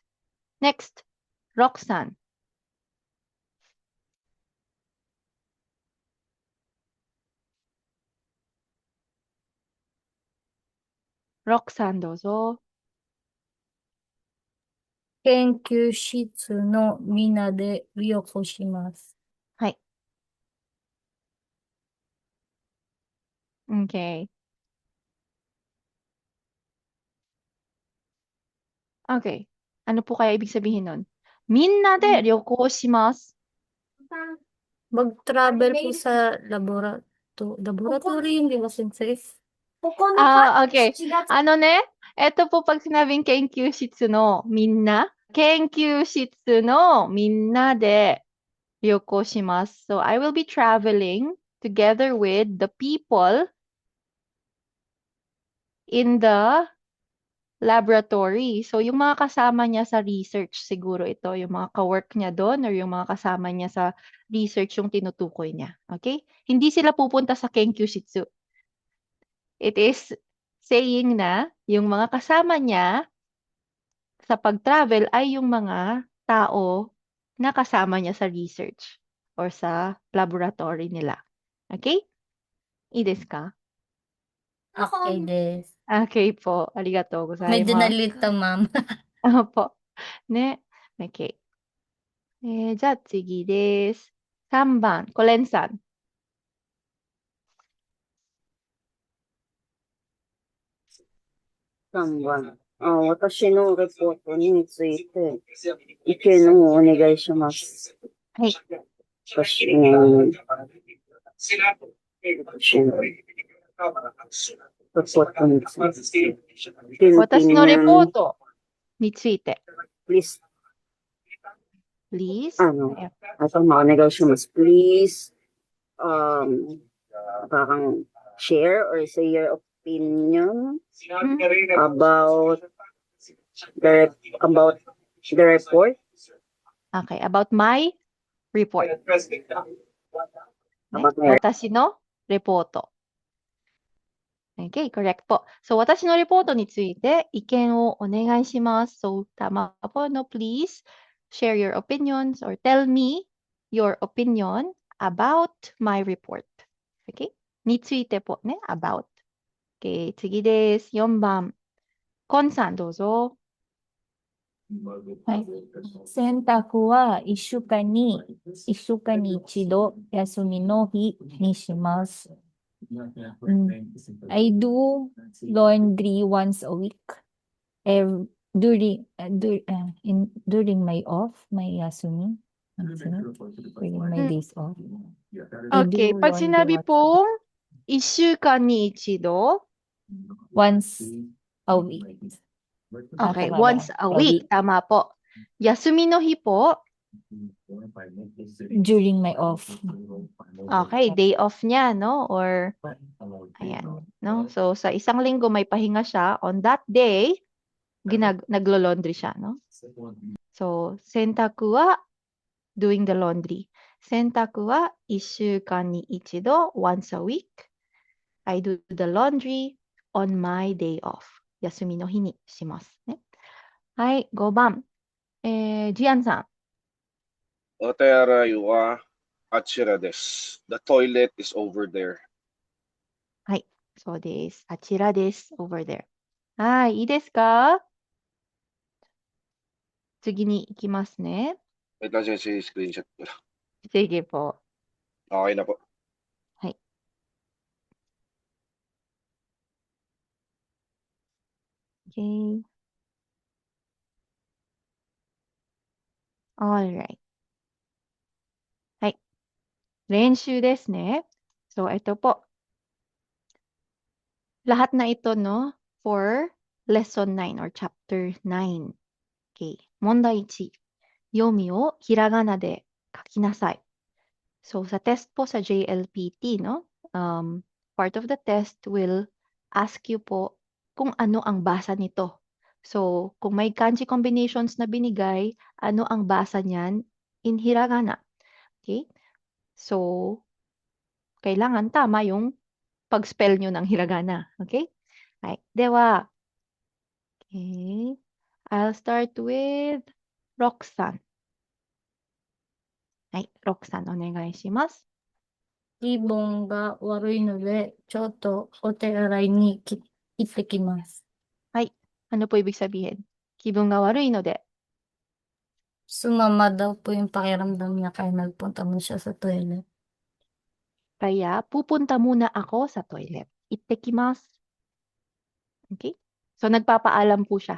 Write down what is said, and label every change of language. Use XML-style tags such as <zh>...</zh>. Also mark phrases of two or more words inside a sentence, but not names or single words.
<en>Next.</en> <ja>ロクさん。ロクさんどうぞ。研究室のみんなでよこします。はい。Okay. Okay.</ja> <tl>Ano po kaya ibig sabihin nun?</tl> <ja>みんなで旅行します。</ja> <tl>Mag-travel po sa laboratory, hindi ba sensei? Okay. Ano ne? Ito po pag sinabing</tl> <ja>研究室のみんな. 研究室のみんなで旅行します.</ja> <en>So I will be traveling together with the people in the laboratory.</en> <tl>So yung mga kasama niya sa research siguro ito, yung mga ka-work niya doon or yung mga kasama niya sa research yung tinutukoy niya. Okay? Hindi sila pupunta sa Kenkyu Shitsu.</tl> <en>It is saying</en> <tl>na yung mga kasama niya sa pag-travel ay yung mga tao na kasama niya sa research or sa laboratory nila.</tl> <ja>Okay? いいですか? Okay, des.</ja> <tl>Okay po. Arigatou Medyo</tl> <ja>gozaimasu.</ja> <tl>nalito, ma'am. Opo.</tl> <ja>Ne? Okay. じゃあ次です。3番、コレンさん。 3番。私のレポートについて意見をお願いします。はい。私のレポートについて。私のレポートについて。</ja> <en>Please. Please?</en> <ja>お願いします。</ja> <en>Please, parang share or say your opinion about the report. Okay, about my report. About my</en> <ja>私のレポート。</ja> <en>Okay, correct</en> <ja>po.</ja> <en>So,</en> <ja>私のレポートについて意見をお願いします。So,</ja> <tl>tama po, no?</tl> <en>Please share your opinions or tell me your opinion about my report.</en> <ja>Okay? についてpo, ne? About. Okay, 次です。4番。コンさん、どうぞ。はい。洗濯は1週間に一度休みの日にします。</ja> <en>I do laundry once a week. During my off, my yasumi. During my days off. I do</en> <tl>Okay, pag</tl> <en>laundry</en> <tl>sinabi</tl> <en>once</en> <ja>pong 1 週間に一度,</ja> <en>once a week. okay,</en> <tl>Tama ba?</tl> <en>once a week.</en> <tl>Tama po.</tl> <ja>休みの日</ja> <tl>po,</tl> <en>During my off.</en> <tl>okay, day off niya, no? Or, ayan, no? So, sa isang linggo may pahinga siya.</tl> <en>On that day,</en> <tl>naglo-laundry siya, no?</tl> <en>So,</en> <ja>洗濯は</ja> <en>doing the laundry.</en> <ja>洗濯は 1週間に一度</ja> <en>once a week. I do the laundry on my day off.</en> <ja>休みの日にしますね。はい、5番。ジアンさん。お手洗いはあちらです.</ja> <en>The toilet is over there.</en> <ja>はい。そうです。あちらです。</ja> <en>over there.</en> <ja>はい。いいですか？次に行きますね。</ja> <tl>Wait lang, sensei, screenshot ko lang. Sige po. Okay na po.</tl> <ja>はい。Okay.</ja> <en>Alright.</en> <ja>はい。練習ですね。</ja> <tl>So, ito po. Lahat na ito,</tl> <en>no? For lesson 9 or chapter 9. Okay.</en> <ja>問題1。読みをひらがなで書きなさい。</ja> <tl>So, sa test po sa JLPT, no?</tl> <en>Part of the test will ask you po</en> <tl>kung ano ang basa nito. So, kung may kanji combinations na binigay, ano ang basa niyan in hiragana.</tl> <en>Okay?</en> <tl>So, kailangan tama yung pag-spell nyo ng hiragana.</tl> <en>Okay? Right. Dewa. Okay. I'll start with Roxanne.</en> <ja>はい。Roxanne, お願いします。気分が悪いので、ちょっとお手洗いに行ってきます。</ja> <tl>はい。Ano po ibig sabihin?</tl> <ja>気分が悪いので.</ja> <tl>Sumama daw po yung pakiramdam niya kaya nagpunta mo siya sa toilet. Kaya pupunta muna ako sa toilet. Ittekimasu. Okay? So nagpapaalam po siya.</tl>